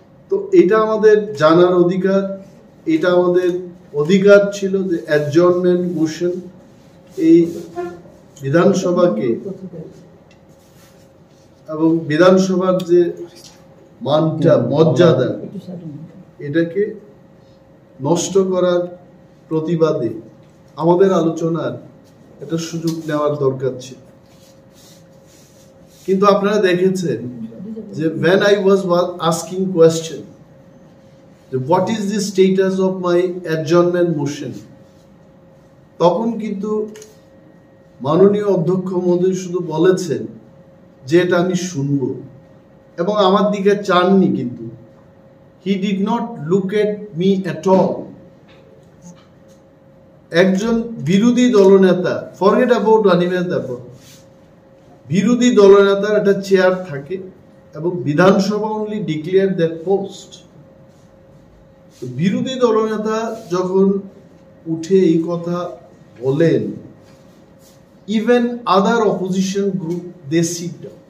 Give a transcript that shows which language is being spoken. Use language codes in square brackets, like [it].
[bn] তো এটা আমাদের জানার অধিকার, এটা আমাদের অধিকার ছিল যে অ্যাডজর্নমেন্ট মোশন এই বিধানসভাকে এবং বিধানসভার যে মানটা মর্যাদা এটাকে নষ্ট করার প্রতিবাদে আমাদের আলোচনার একটা সুযোগ নেওয়ার দরকার ছিল। কিন্তু আপনারা দেখেছেন যে [en] when I was asking question what is the status of my adjournment motion, [bn] তখন কিন্তু মাননীয় অধ্যক্ষ মহোদয় শুধু বলেছেন যে এটা আমি শুনবো এবং আমার দিকে চাননি, কিন্তু [en] he did not look at me at all. [bn] একজন বিরোধী দলনেতা, forget about Animesh ব্যাপার, বিরোধী দলনেতার একটা চেয়ার থাকে এবং বিধানসভা [en] only declared that post. [bn] বিরোধী দলনেতা যখন উঠে এই কথা বলেন, [en] even other opposition group they sit down.